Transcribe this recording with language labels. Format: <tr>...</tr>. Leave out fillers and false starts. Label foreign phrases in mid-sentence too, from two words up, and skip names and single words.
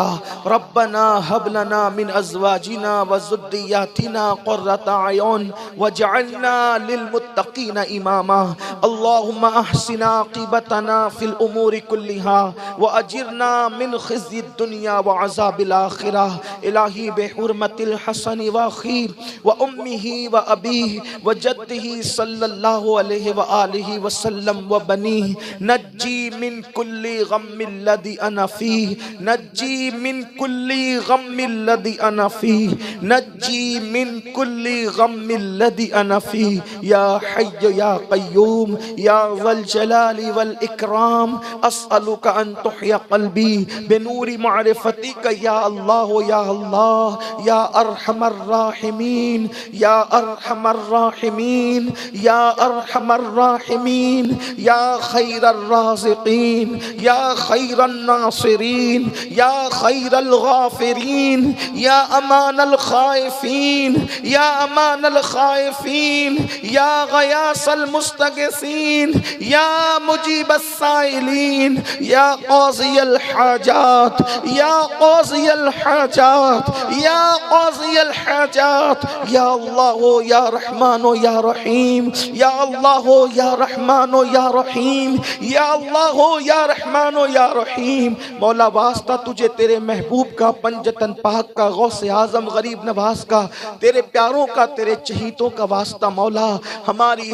<ar>ربنا هب لنا من ازواجنا وذریاتنا قرۃ اعین واجعلنا للمتقین اماما۔ اللہم احسن عاقبتنا فی الامور کلها واجرنا من خزي الدنیا وعذاب الآخرہ۔ الہی بحرمت الحسن واخیر و امہ و ابیہ و جدہ صلی اللہ علیہ وآلہ وسلم و بنیہ نجی من کل غم الذی انا فیہ نجی من کل غم الذی انا فیہ نجی من کل غم الذی انا فیہ یا حی یا قیوم یا ذا الجلال والاکرام اسألک ان تحیی قلبی بنور معرفتک یا اللہ یا اللہ یا ارحم الراحمین یا ارحم الراحمین یا ارحم الراحمین یا خیر الرازقین یا خیر الناصرین یا خیر الغافرین یا امان الخائفین یا امان الخائفین یا غیاث المستغیثین یا مجیب السائلین یا قاضی الحاجات یا قاضی الحاجات یا قاضی الحاجات یا اللہ یا رحمان یا رحیم یا اللہ یا رحمان یا رحیم یا اللہ یا رحمان یا رحیم</ar> <ur>مولا واسطہ تجھے تیرے محبوب کا پنجتن پاک کا غوث اعظم غریب نواز کا تیرے پیاروں کا تیرے چہیتوں کا واسطہ مولا ہماری</ur>